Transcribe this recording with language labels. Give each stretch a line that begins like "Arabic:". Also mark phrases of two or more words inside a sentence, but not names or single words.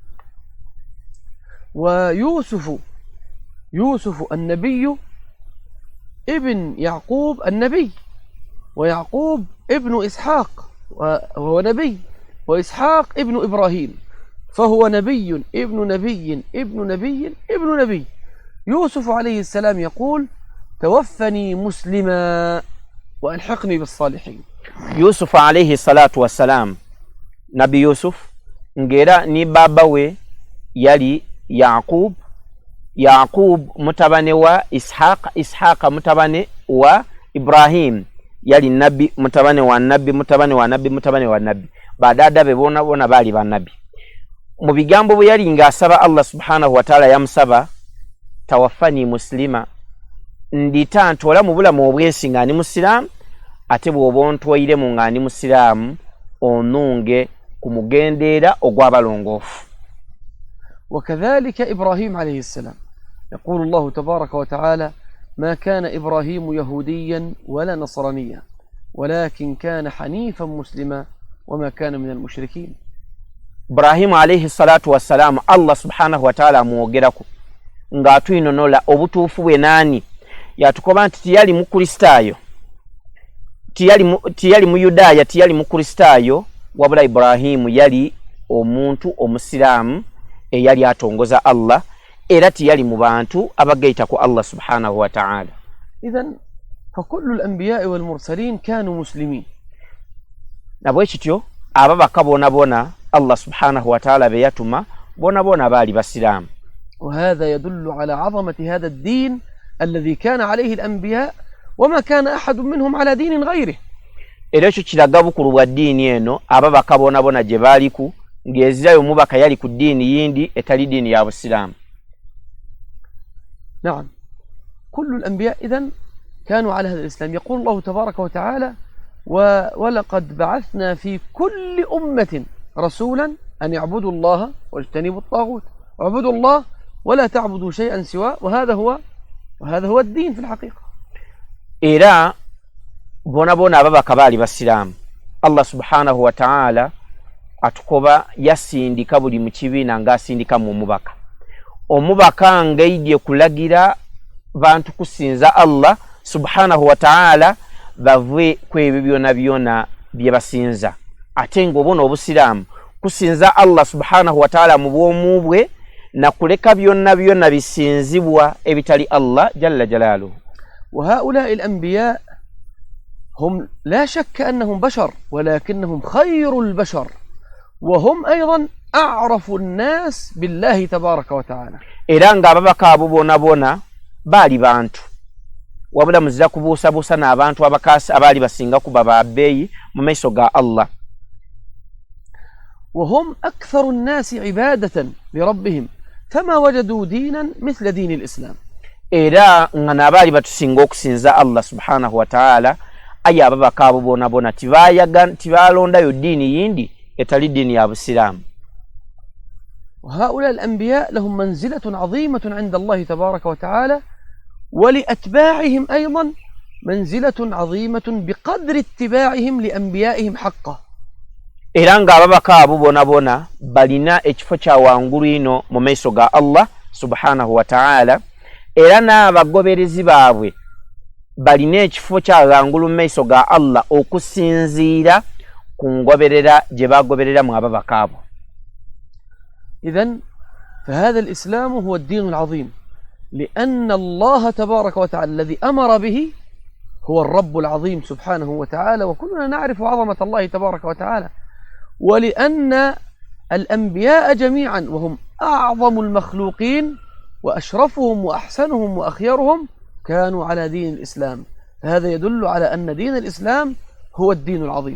Arabic: ويوسف النبي ابن يعقوب النبي ويعقوب ابن إسحاق وهو نبي وإسحاق ابن إبراهيم فهو نبي ابن نبي ابن نبي ابن نبي. يوسف عليه السلام يقول توفني مسلما وألحقني بالصالحين. يوسف عليه الصلاة والسلام نبي يوسف
Ganda: ngera ni baba we yali Yaqub mutabane wa Ishaq mutabane wa Ibrahim yali nabi mutabane wa nabi badada be bona bali banabi. Mu bigambo bwe yali ng'asaba
Arabic: الله سبحانه وتعالى
Ganda: yamusaba
Arabic: توفني مسلما
Ganda: ndita ntola mu bulamu obwesinga ni musiraamu ate bw'oba ontwayire mu nga ni musiraamu onunge kumugendeera ogw'abalongoofu.
Arabic: وكذلك إبراهيم عليه السلام يقول الله تبارك وتعالى: ما كان إبراهيم يهوديا ولا نصرانيا ولكن كان حنيفا مسلما وما كان من المشركين.
Ganda: Ibrahimu
Arabic: عليه الصلاة والسلام الله سبحانه وتعالى
Ganda: muogerako nga atwinonola obutuufu bwe nani yatukoba nti tiyali mu Kristaayo, tiyali mu Yudaaya, tiyali mu Kristaayo, wabula Ibrahimu yali omuntu omusiraamu eyali atongoza Allah era tiyali mu bantu abagaita ku
Arabic: الله سبحانه وتعالى. إذن فكل الأنبياء والمرسلين كانوا مسلمين.
Ganda: Nabwekityo ababaka bona
Arabic: الله سبحانه وتعالى
Ganda: beyatuma bona bali basiramu.
Arabic: وهذا يدل على عظمة هذا الدين الذي كان عليه الأنبياء وما كان أحد منهم على دين غيره.
Ganda: Era ekyo kiraga bukulu bwa ddiini eno ababaka bona gye baaliku ng'ezirayo omubaka yali ku ddiini yindi etali ddiini ya Busiraamu.
Arabic: نعم كل الأنبياء إذن كانوا على هذا الإسلام. يقول الله تبارك وتعالى: ولقد بعثنا في كل أمة رسولا أن يعبدوا الله واجتنبوا الطاغوت واعبدوا الله ولا تعبدوا شيئا سواه وهذا هو الدين في الحقيقة.
Ganda: Era bona ababaka baali basiraamu.
Arabic: الله سبحانه وتعالى
Ganda: atukoba yasindika buli mu kibiina ng'asindika mu omubaka. Omubaka ngaidye kulagira bantu kusinza
Arabic: الله سبحانه وتعالى
Ganda: bavwe kwebyo byona bye basinza. Ate ng'obona obusiraamu kusinza
Arabic: الله سبحانه وتعالى
Ganda: mu bwomu bwe na kuleka byonna bisinzibwa ebitali
Arabic: الله جل جلاله. وهؤلاء الأنبياء هم لا شك أنهم بشر ولكنهم خير البشر وهم أيضا أعرف الناس بالله تبارك وتعالى.
Ganda: Era ng'ababaka abo bona baali bantu wabula muzira kubuusabuusa n'abantu abakaasi abaali basinga kuba babbeeyi mu maiso ga Allah.
Arabic: وهم أكثر الناس عبادة لربهم فما وجدوا دينا مثل دين الإسلام.
Ganda: Era nga n'abaali batusinga okusinza
Arabic: الله سبحانه وتعالى
Ganda: aye ababaka abo bona tibaalondayo ddiini yindi etali ddiini ya Busiraamu.
Arabic: وهؤلاء الأنبياء لهم منزلة عظيمة عند الله تبارك وتعالى ولأتباعهم أيضا منزلة عظيمة بقدر اتباعهم لأنبيائهم حقا.
Ganda: Era ng'ababaka abo bona balina ekifo kya wangulu ino mu maiso ga
Arabic: الله سبحانه وتعالى,
Ganda: era n'abagoberezi baabwe balina ekifo kya wangulu mu maiso ga Allah okusinziira ku ngoberera gye bagoberera mu ababaka abo.
Arabic: إذن فهذا الإسلام هو الدين العظيم لأن الله تبارك وتعالى الذي أمر به هو الرب العظيم سبحانه وتعالى وكلنا نعرف عظمة الله تبارك وتعالى، ولأن الأنبياء جميعا وهم أعظم المخلوقين وأشرفهم وأحسنهم وأخيرهم كانوا على دين الإسلام، فهذا يدل على أن دين الإسلام هو الدين العظيم.